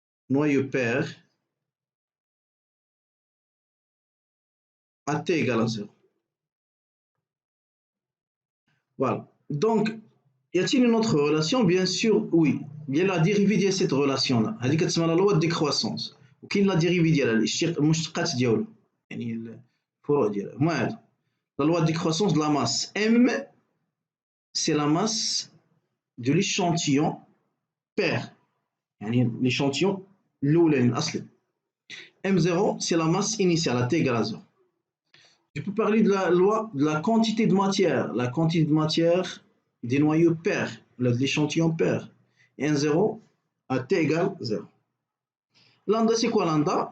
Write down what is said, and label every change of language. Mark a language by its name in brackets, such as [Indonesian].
[French] Noyaux pairs à t égale à 0. Voilà. Donc, y a-t-il une autre relation? Bien sûr, oui. Il y a la dérivée de cette relation-là. [Arabic] هذه كتسمى [French] la loi de décroissance. [Arabic] وكاين [French] la dérivée [Arabic] ديالها المشتقات ديالها. يعني الفروع ديالها. هما هادو. [French] La loi de décroissance de la masse. M, c'est la masse de l'échantillon pair. [Arabic] يعني l'échantillon الأولاني الأصلي. [French] M0, c'est la masse initiale à t égale à 0. Je peux parler de la loi de la quantité de matière. La quantité de matière des noyaux pairs, de l'échantillon pair. N0 à t égale 0. Lambda, c'est quoi lambda?